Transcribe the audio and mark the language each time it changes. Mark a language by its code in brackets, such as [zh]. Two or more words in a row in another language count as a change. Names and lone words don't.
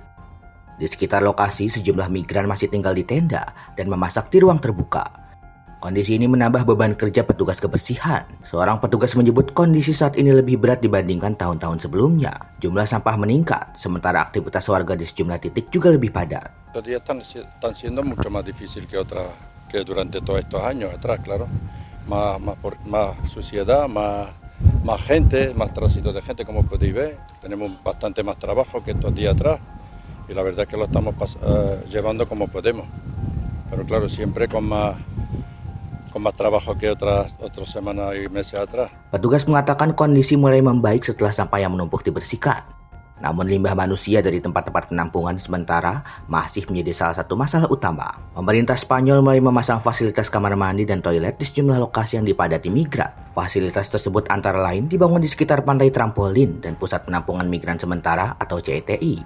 [id] Di sekitar lokasi, sejumlah migran masih tinggal di tenda dan memasak di ruang terbuka. Kondisi ini menambah beban kerja petugas kebersihan. Seorang petugas menyebut kondisi saat ini lebih berat dibandingkan tahun-tahun sebelumnya. Jumlah sampah meningkat, sementara aktivitas warga di sejumlah titik juga lebih padat. [es] Los días están siendo mucho más difícil que durante todos estos años atrás, claro. Más suciedad, más gente, más tránsito de gente, como podéis ver. Tenemos bastante más trabajo que estos días atrás y la verdad es que lo estamos llevando como podemos. Pero claro, siempre con más trabajo que otras semanas y meses atrás. [id] Petugas mengatakan kondisi mulai membaik setelah sampah yang menumpuk dibersihkan. Namun limbah manusia dari tempat-tempat penampungan sementara masih menjadi salah satu masalah utama. Pemerintah Spanyol mulai memasang fasilitas kamar mandi dan toilet di sejumlah lokasi yang dipadati migran. Fasilitas tersebut antara lain dibangun di sekitar pantai trampolin dan pusat penampungan migran sementara atau CTI.